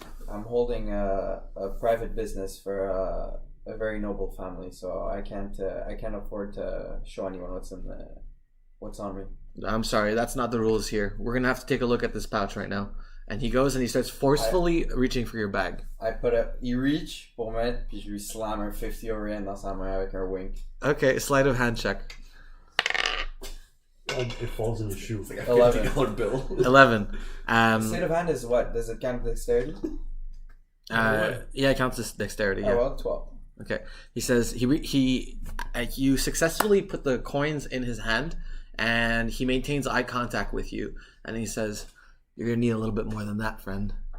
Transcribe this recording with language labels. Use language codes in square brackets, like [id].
[en] I'm holding a private business for a very noble family, so I can't afford to show anyone what's on me. I'm sorry, that's not the rules here. We're gonna have to take a look at this pouch right now. And he goes and he starts forcefully reaching for your bag. [fr] Il reach pour mettre, puis je lui slam un 50 Orient dans sa main avec un wink. [en] Okay, sleight of hand check. It falls in the shoe. It's like a $50 bill. 11. Sleight of hand is what? Does it count dexterity? Yeah, it counts as dexterity. Yeah. Oh, well, 12. Okay. He says you successfully put the coins in his hand, and he maintains eye contact with you, and he says, "You're gonna need a little bit more than that, friend."